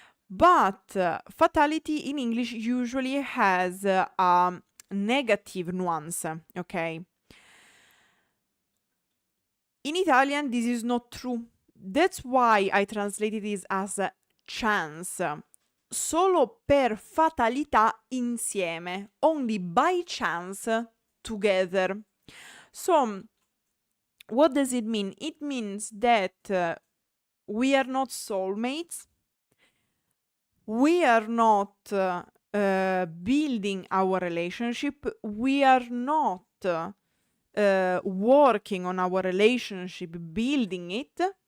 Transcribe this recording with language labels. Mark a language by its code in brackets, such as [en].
[en] But fatality in English usually has a negative nuance, okay? In Italian, this is not true. That's why I translated this as chance. [it] Solo per fatalità insieme, [en] only by chance together. So, what does it mean? It means that we are not soulmates. We are not building our relationship. We are not working on our relationship, building it.